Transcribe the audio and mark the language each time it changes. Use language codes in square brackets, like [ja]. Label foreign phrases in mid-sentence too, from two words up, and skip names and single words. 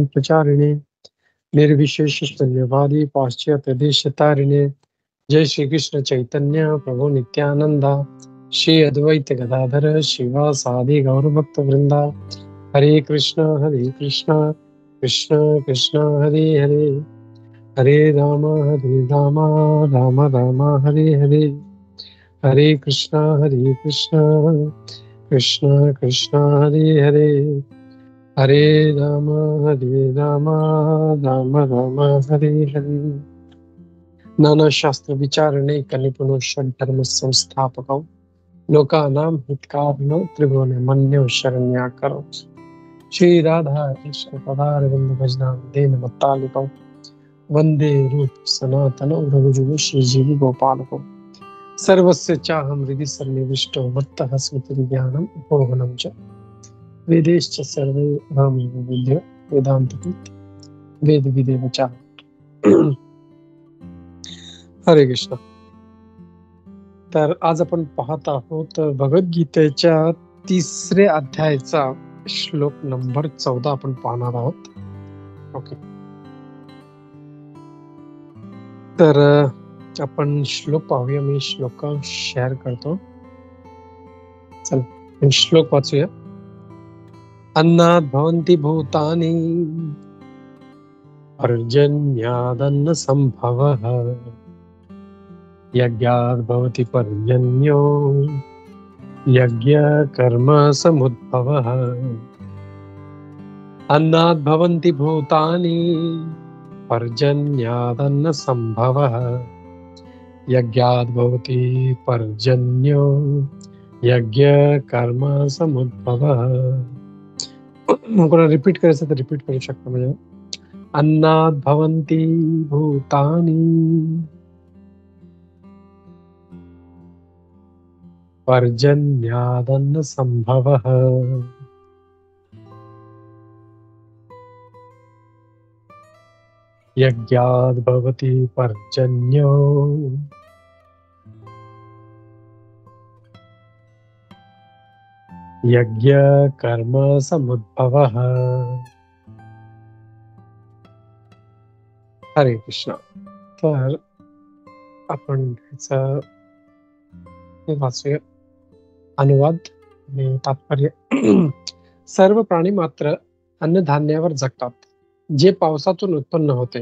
[sa] प्रचारिणे निर्विशेष शून्यवादी पाश्चात्य देश तारिणे जय श्री कृष्ण चैतन्य प्रभु नित्यानंदा श्री अद्वैत गदाधर शिवासादि गौर भक्त वृंदा हरे कृष्ण कृष्ण कृष्ण हरे हरे हरे राम राम राम हरे हरे हरे कृष्ण कृष्ण कृष्ण हरे हरे हरे राम राम राम हरे हरे नाना शास्त्र विचारणे कनिपुनो षड्धर्म संस्थापकौ लोकानां हितकारिणो त्रिभुवनमन्यो शरण्याकरौ श्री राधा कृष्ण पदारविंद भजनां देन मत्तालिकौ वंदे रूप सनातनौ रघुजुगो श्रीजीव गोपालकौ सर्वस्य चाहं हृदि सन्निविष्टो मत्तः स्मृतिर्ज्ञानम् उपोहनं च वेदैश्च सर्वे अहमेव विद्य वेदान्तकृत वेदविदेव च. हरे कृष्ण. [mr] तर आज आपण पाहत आहोत भगवद्गीतेच्या 3ऱ्या अध्यायाचा श्लोक नंबर 14 आपण पाहणार आहोत. ओके, तर आपण श्लोक पाहूया. मी श्लोक शेअर करतो. चल श्लोक वाचूया. [sa] अन्नात् भवन्ति भूतानि पर्जन्यादन्न संभवः यज्ञात् भवति पर्जन्यो यज्ञ कर्म समुद्भवः. अन्नात् भवन्ति भूतानि पर्जन्यादन्न संभवः यज्ञात् भवति पर्जन्यो यज्ञ कर्म समुद्भवः. [mr] कोणाला रिपीट करायचं तर रिपीट करू शकता. [sa] म्हणजे अन्नात् भवन्ति भूतानि पर्जन्यादन्न संभवः यज्ञात् भवति पर्जन्यो यज्ञ कर्म समुद्भवः. हरे कृष्ण. [mr] तर आपण वाचूया अनुवाद आणि तात्पर्य. सर्व प्राणी मात्र अन्नधान्यावर जगतात जे पावसातून उत्पन्न होते.